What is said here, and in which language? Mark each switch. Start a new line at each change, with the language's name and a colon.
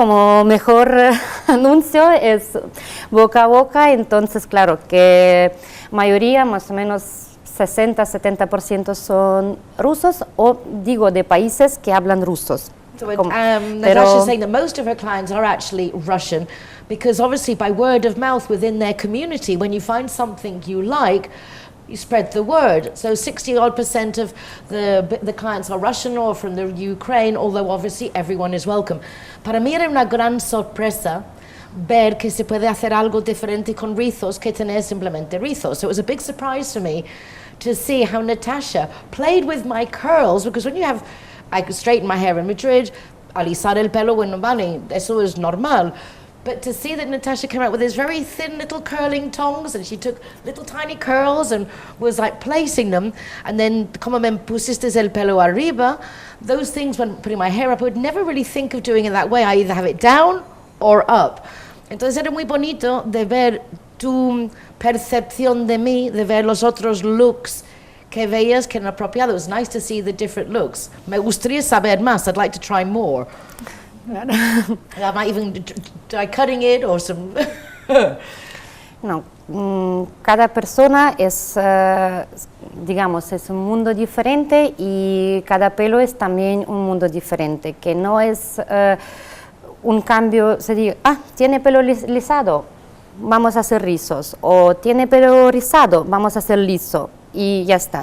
Spanish: Como mejor anuncio es boca a boca, entonces claro que mayoría, más o menos 60-70% son rusos, o digo de países que hablan rusos.
English: So Natasha's saying that most of her clients are actually Russian, because obviously by word of mouth within their community, when you find something you like, you spread the word. So 60% of the clients are Russian or from the Ukraine, although obviously everyone is welcome.
Spanish: Para mí era una gran sorpresa ver que se puede hacer algo diferente con rizos que tener simplemente rizos.
English: So it was a big surprise for me to see how Natasha played with my curls, because when you have, I could straighten my hair in Madrid,
Spanish: alisar el pelo, bueno, vale, eso es normal.
English: But to see that Natasha came out with these very thin little curling tongs, and she took little tiny curls and was like placing them, and then
Spanish: como me pusiste el pelo arriba,
English: those things when putting my hair up, I would never really think of doing it that way. I either have it down or up.
Spanish: Entonces era muy bonito de ver tu percepción de mí, de ver los otros looks que veías que eran apropiados.
English: It was nice to see the different looks.
Spanish: Me gustaría saber más.
English: I'd like to try more. I might even try cutting it or some...
Spanish: No, cada persona es, digamos, es un mundo diferente y cada pelo es también un mundo diferente, que no es un cambio, se dice, tiene pelo lisado, vamos a hacer rizos, o tiene pelo rizado, vamos a hacer liso, y ya está.